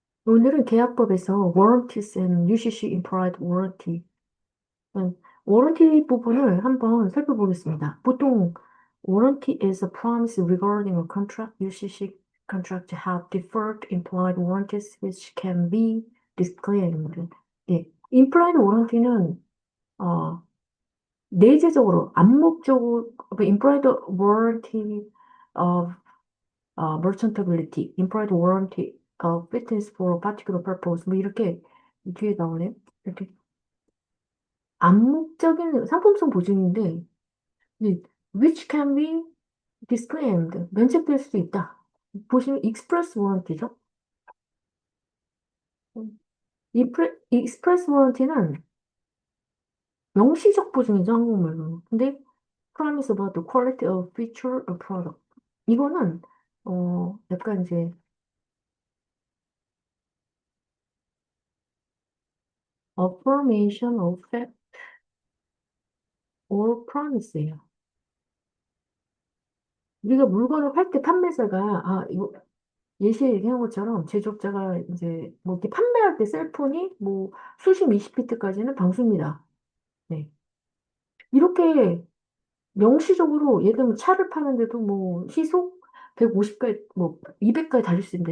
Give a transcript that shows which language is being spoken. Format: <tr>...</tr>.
<ko>오늘은 계약법에서</ko> <en>warranties and UCC implied warranty,</en> <ko>워런티 부분을 한번 살펴보겠습니다.</ko> <en>보통 warranty is a promise regarding a contract. UCC contract have deferred implied warranties which can be disclaimed.</en> <ko>예, implied warranty는 어, 내재적으로 암묵적으로 implied warranty of merchantability, implied warranty of fitness for a particular purpose 뭐 이렇게 뒤에 나오네. 이렇게 암묵적인 상품성 보증인데 이</ko> <en>which can be disclaimed</en> <ko>면책될 수도 있다. 보시면 express warranty죠. express warranty는 명시적 보증이죠, 한국말로.</ko> <en>근데 promise about the quality of feature or product.</en> <ko>이거는 약간 이제</ko> <en>affirmation of fact or promise</en> <ko>예요. 우리가 물건을 팔 때 판매자가 이거 예시에 얘기한 것처럼 제조업자가 이제 뭐 이렇게 판매할 때 셀폰이 뭐 수십 미십 피트까지는 방수입니다. 네. 이렇게 명시적으로 예를 들면 차를 파는데도 뭐 시속 150까지 뭐 200까지 달릴 수 있습니다.</ko>